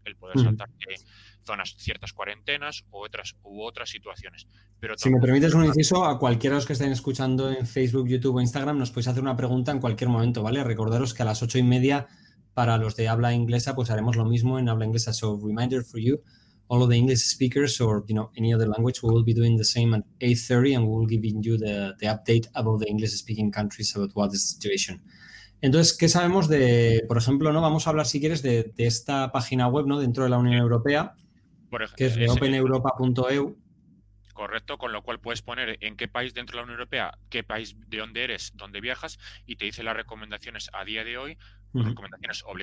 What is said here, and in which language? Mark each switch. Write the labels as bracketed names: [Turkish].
[Spanish] El poder saltar zonas, ciertas cuarentenas u otras situaciones. Pero si me permites un inciso, a cualquiera de los que estén escuchando en Facebook, YouTube o Instagram, nos podéis hacer una pregunta en cualquier momento, ¿vale? Recordaros que a las 8:30, para los de habla inglesa, pues haremos lo mismo en habla inglesa. [English] So, reminder for you, all of the English speakers or, you know, any other language, we will be doing the same at 8:30 and we will give you the update about the English speaking countries about what the situation. [Spanish] Entonces, ¿qué sabemos de, por ejemplo, no? Vamos a hablar, si quieres, de esta página web, ¿no?, dentro de la Unión Europea, que es de openeuropa.eu. Correcto, con lo cual puedes poner en qué país dentro de la Unión Europea, qué país, de dónde eres, dónde viajas, y te dice las recomendaciones a día de hoy, recomendaciones, obligaciones.